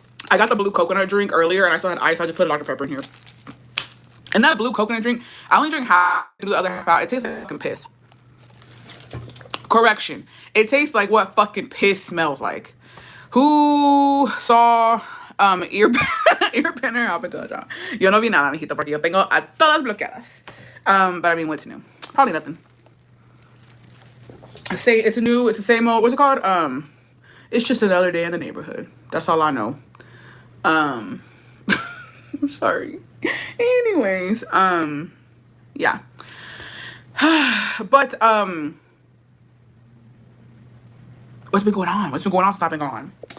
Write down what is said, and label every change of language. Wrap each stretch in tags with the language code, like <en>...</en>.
<en>I got the blue coconut drink earlier and I still had ice. So I just put Dr. Pepper in here. And that blue coconut drink, I only drink half, do the other half out. It tastes like fucking piss. Correction. It tastes like what fucking piss smells like. Who saw ear pinner?</en> <es>Yo no vi nada, mijito, porque yo tengo a todas bloqueadas.</es> <en>But I mean, what's new? Probably nothing. Say it's the same old, what's it called? It's just another day in the neighborhood. That's all I know. I'm sorry. Anyways, yeah. But what's been going on? Since I've been gone?</en>